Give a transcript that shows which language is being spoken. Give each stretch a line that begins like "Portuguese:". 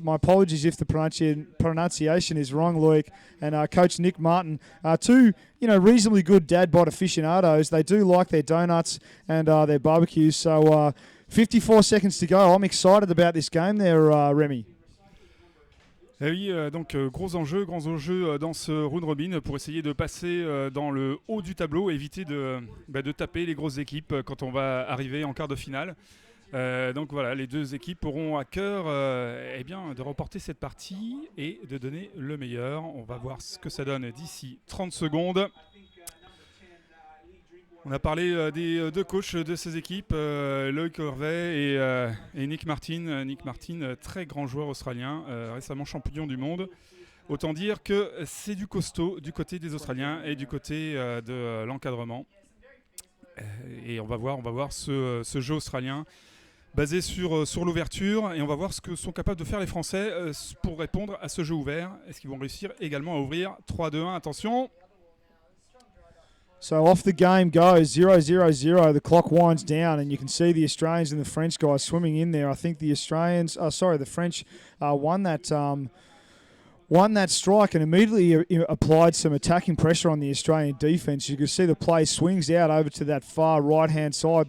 English: My apologies if the pronunciation is wrong, Loic. And Coach Nick Martin. Two reasonably good dad bod aficionados. They do like their donuts and their barbecues. So 54 seconds to go. I'm excited about this game there, Remy.
French: Eh oui, donc gros enjeu dans ce round robin pour essayer de passer dans le haut du tableau, éviter de taper les grosses équipes quand on va arriver en quart de finale. Donc voilà, les deux équipes auront à cœur de remporter cette partie et de donner le meilleur. On va voir ce que ça donne d'ici 30 secondes. On a parlé des deux coachs de ces équipes, Loic Horvet et Nick Martin. Nick Martin, très grand joueur australien, récemment champion du monde. Autant dire que c'est du costaud du côté des Australiens et du côté de l'encadrement. Et on va voir ce jeu australien basé sur l'ouverture. Et on va voir ce que sont capables de faire les Français pour répondre à ce jeu ouvert. Est-ce qu'ils vont réussir également à ouvrir 3-2-1, attention.
English: So off the game goes 0-0-0. The clock winds down, and you can see the Australians and the French guys swimming in there. I think the French won that strike and immediately applied some attacking pressure on the Australian defence. You can see the play swings out over to that far right-hand side.